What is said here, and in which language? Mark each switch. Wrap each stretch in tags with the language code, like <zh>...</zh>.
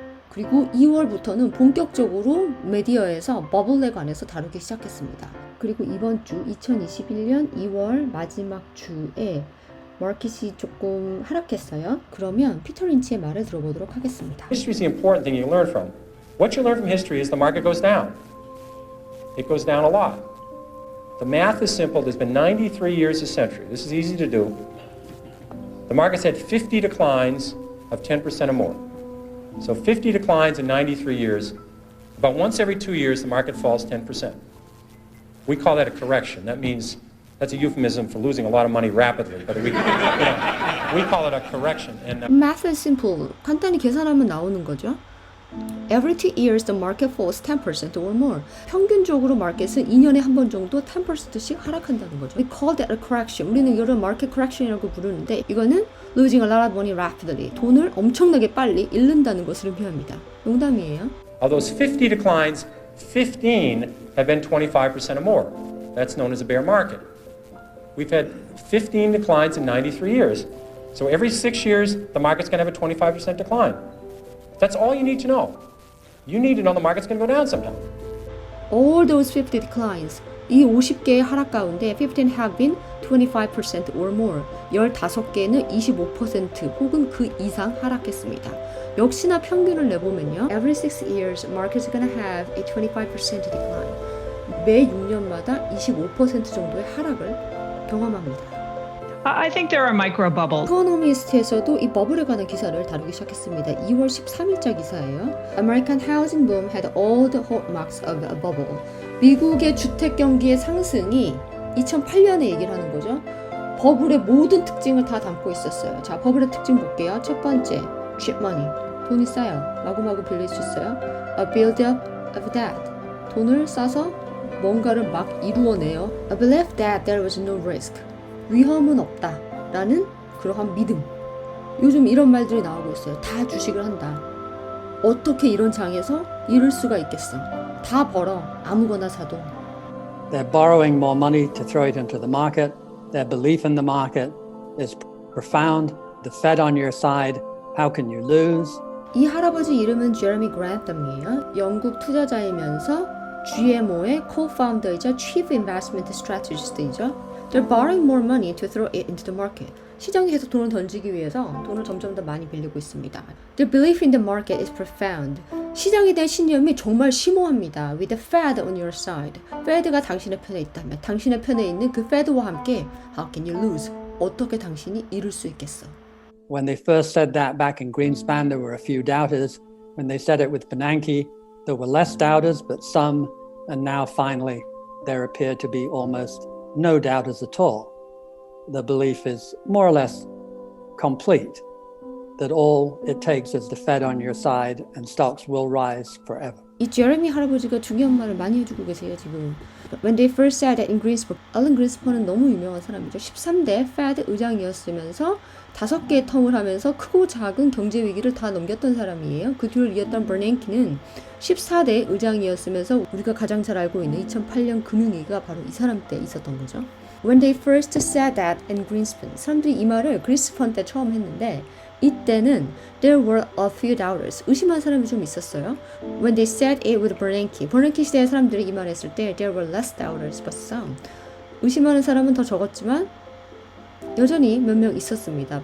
<ko>그리고 2월부터는 본격적으로 미디어에서 버블에 관해서 다루기 시작했습니다. 그리고 이번 주 2021년 2월 마지막 주에 마켓이 조금 하락했어요. 그러면 피터 린치의 말을 들어보도록 하겠습니다.</ko> <en>History is the important thing you learn from. What you learn from history is the market goes down. It goes down a lot. The math is simple. There's been 93 years a century. This is easy to do. The market's had 50 declines of 10% or more. So 50 declines in 93 years. About once every 2 years, the market falls 10%. We call that a correction. That means that's a euphemism for losing a lot of money rapidly. But we call it a correction. And Math is simple.</en> <ko>간단히 계산하면 나오는 거죠.</ko> <en>Every 2 years the market falls 10% or more.</en> <ko>평균적으로 마켓은 2년에 한 번 정도 10%씩 하락한다는 거죠.</ko> <en>We call that a correction.</en> <ko>우리는 이걸 market correction이라고 부르는데 이거는</ko> <en>losing a lot of money rapidly.</en> <ko>돈을 엄청나게 빨리 잃는다는 것을 의미합니다. 농담이에요.</ko> <en>of those 50 declines, 15 have been 25% or more. That's known as a bear market. We've had 15 declines in 93 years. So every 6 years, the market's going to have a 25% decline. That's all you need to know. You need to know the market's going to go down sometime. All those 50 declines.</en> <ko>이 50개의 하락 가운데</ko> <en>15 have been 25% or more.</en> <ko>15개는 25% 혹은 그 이상 하락했습니다. 역시나 평균을 내보면요.</ko> <en>Every 6 years, market's gonna have a 25% decline.</en> <ko>매 6년마다 25% 정도의 하락을 경험합니다.</ko> <en>I think there are micro bubbles.</en> <ko>이코노미스트에서도 이 버블에 관한 기사를 다루기 시작했습니다. 2월 13일자 기사예요.</ko> <en>American housing boom had all the hallmarks of a bubble.</en> <ko>미국의 주택 경기의 상승이 2008년에 얘기를 하는 거죠. 버블의 모든 특징을 다 담고 있었어요. 자, 버블의 특징 볼게요. 첫 번째, cheap money. 돈이 싸요. 마구마구 빌릴 수 있어요.</ko> <en>A build-up of debt.</en> <ko>돈을 싸서 뭔가를 막 이루어내요.</ko> <en>A belief that there was no risk.</en> <ko>위험은 없다. 라는 그러한 믿음. 요즘 이런 말들이 나오고 있어요. 다 주식을 한다. 어떻게 이런 장에서 잃을 수가 있겠어. 다 벌어. 아무거나 사도.</ko> <en>They're borrowing more money to throw it into the market. Their belief in the market is profound. The Fed on your side. How can you lose?</en> <ko>이 할아버지 이름은 제레미 그랜텀이에요. 영국 투자자이면서 GMO의 co-founder이자 Chief Investment Strategist이죠.</ko> <en>They're borrowing more money to throw it into the market.</en> <ko>시장에 계속 돈을 던지기 위해서 돈을 점점 더 많이 빌리고 있습니다.</ko> <en>Their belief in the market is profound.</en> <ko>시장에 대한 신념이 정말 심오합니다.</ko> <en>With the Fed on your side.</en> <ko>Fed가 당신의 편에 있다면 당신의 편에 있는 그 Fed와 함께</ko> <en>How can you lose?</en> <ko>어떻게 당신이 잃을 수 있겠어?</ko> <en>When they first said that back in Greenspan, there were a few doubters. When they said it with Bernanke, there were less doubters, but some. And now finally, there appear to be almost no doubters at all. The belief is more or less complete that all it takes is the Fed on your side and stocks will rise forever.</en> <ko>이 제레미 할아버지가 중요한 말을 많이 해주고 계세요, 지금.</ko> <en>When they first said that in Greenspan,</en> <ko>앨런 그린스펀은 너무 유명한 사람이죠. 13대 Fed 의장이었으면서 5개의 텀을 하면서 크고 작은 경제 위기를 다 넘겼던 사람이에요. 그 뒤를 이었던 버냉키는 14대 의장이었으면서 우리가 가장 잘 알고 있는 2008년 금융위기가 바로 이 사람 때 있었던 거죠.</ko> <en>When they first said that in Greenspan,</en> <ko>사람들이 이 말을 그린스펀 때 처음 했는데 이때는</ko> <en>there were a few doubters.</en> <ko>의심한 사람이 좀 있었어요.</ko> <en>When they said it with Bernanke,</en> <ko>버냉키 시대의 사람들이 이 말을 했을 때</ko> <en>there were less doubters but some.</en> <ko>의심하는 사람은 더 적었지만 여전히 몇 명 있었습니다.</ko>